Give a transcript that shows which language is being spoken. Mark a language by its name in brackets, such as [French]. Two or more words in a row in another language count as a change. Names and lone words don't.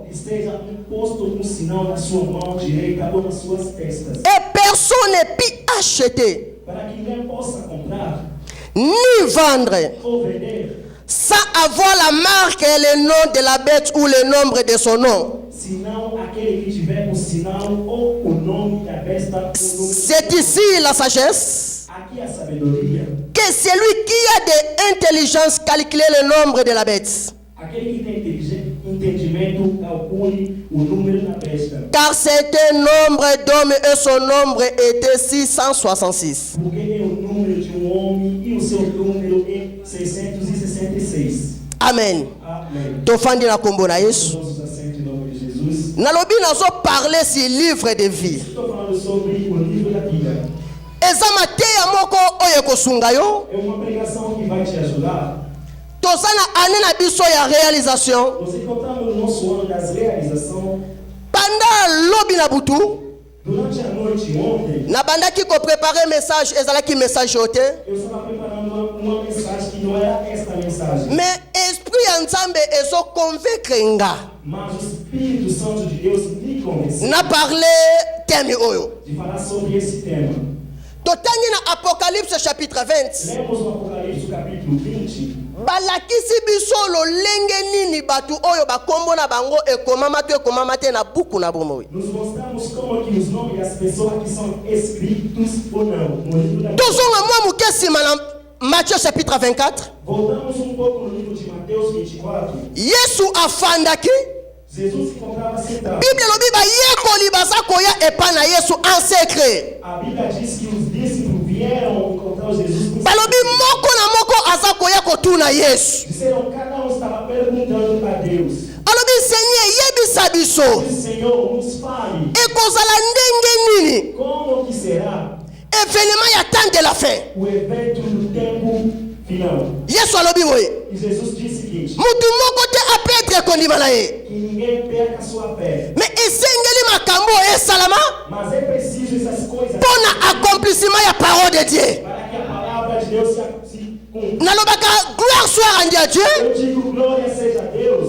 [Portuguese] esteja imposto um sinal na sua mão direita ou nas suas testas, [French] Et personne ne put acheter [Portuguese] para que ninguém possa comprar [French] ni vendre [Portuguese] ou vender, [French] sans avoir la marque et le nom de la bête ou le nombre de son nom. [Portuguese] senão aquele que tiver o sinal ou o nome da besta ou o nome. [French] C'est ici la sagesse. [Portuguese] Aqui a sabedoria, [French] Que celui qui a de l'intelligence calcule le nombre de la bête. [Portuguese] aquele que tem entendimento calcule o número da besta, [French] Car c'était un nombre d'hommes et son nombre était 666. [Portuguese] porque é o número de homem e o seu número é 666. [French] Amen. [Portuguese] Amém. [Lingala] Tofandi na kombo na Yesu. [Portuguese] Nossos assentos em nome de Jesus. [Lingala] Nalobi nazo [French] parler sur livre de vie. [Portuguese] Estou falando sobre o livro da vida. [Lingala] Eza mateya moko oyo ekosunga yo. [Portuguese] É uma pregação que vai te ajudar. [Lingala] Toza na ane na biso ya réalisation. [Portuguese] Nós encontramos no nosso ano das realizações. [Lingala] Pendant lobi na butu. [Portuguese] Durante a noite ontem, [Lingala] Na bandaki ko préparer message ezalaki message ote. [Portuguese] eu estava preparando uma mensagem que não era esta mensagem. [French] Mais esprit [Lingala] ya Nzambe ezo convaincre nga. [Portuguese] Mas o Espírito Santo de Deus me convenceu [Lingala] Na parler temi oyo. [Portuguese] de falar sobre esse tema. [Lingala] Totangi na Apocalypse chapitre 20. [Portuguese] Lemos no Apocalipse capítulo 20. [Lingala] Balakisi biso lolenge nini batu oyo bakombo na bango ekomama te na buku na bomoi. [Portuguese] Nos mostramos como que os nomes das pessoas que são escritos ou não no livro da vida. [Lingala] Tozonga mwa muke nsima na Matthieu chapitre 24. [Portuguese] Voltamos um pouco no livro de Mateus 24. [Lingala] Yesu afandaki. [Portuguese] Jesus se encontrava sentado. [Lingala] Bible lobi bayekoli baza koya epa na Yesu [French] en secret. [Portuguese] A Bíblia diz que os discípulos vieram encontrar Jesus. [Lingala] Balobi moko na moko aza koya kotuna Yesu. [Portuguese] Disseram, cada um estava perguntando a Deus. [Lingala] Alobi Seigneur yebisa biso. [Portuguese] Diz, Senhor, nos fale, [Lingala] Ekozala ndenge nini [Portuguese] como que será [French] événement ya temps de la fin. [Portuguese] o evento do tempo final. [Lingala] Yesu alobi boye. [Portuguese] E Jesus disse o seguinte, [Lingala] Mutu moko te apetre kondima na ye. [Portuguese] que ninguém perca a sua fé. [Lingala] Mais esengeli makambo esalama [Portuguese] Mas é preciso essas coisas [French] mpona accomplissement ya parole de Dieu. [Portuguese] para que a palavra de Deus se cumpra. [French] Nalobaka gloire soit rendue à Dieu [Portuguese] Eu digo, glória seja a Deus.